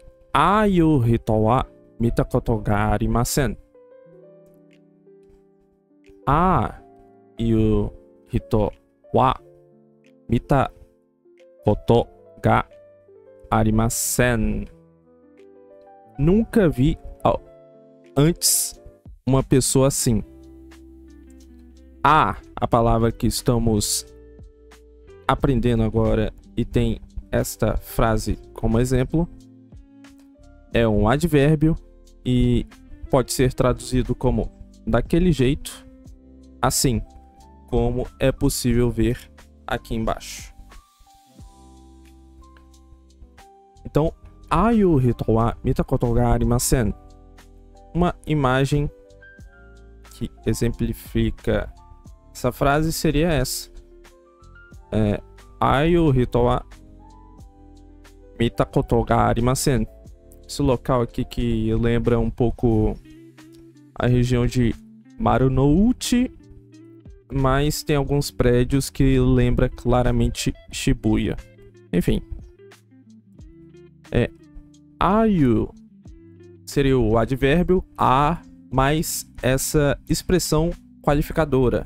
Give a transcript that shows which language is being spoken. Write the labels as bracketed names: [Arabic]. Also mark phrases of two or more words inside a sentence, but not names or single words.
[Japanese] いう人は見たことがありません。ああいう人は見たことがありません。 [Portuguese] Nunca vi antes uma pessoa assim. A palavra que estamos aprendendo agora e tem esta frase como exemplo, é um advérbio e pode ser traduzido como daquele jeito, assim, como é possível ver aqui embaixo. Então, [Japanese] ああいう人は見たことがありません. [Portuguese] Uma imagem que exemplifica essa frase seria essa. [Japanese] ああいう人は見たことがありません. [Portuguese] Esse local aqui que lembra um pouco a região de Marunouchi, mas tem alguns prédios que lembra claramente Shibuya. Enfim. Ayu seria o advérbio a mais essa expressão qualificadora.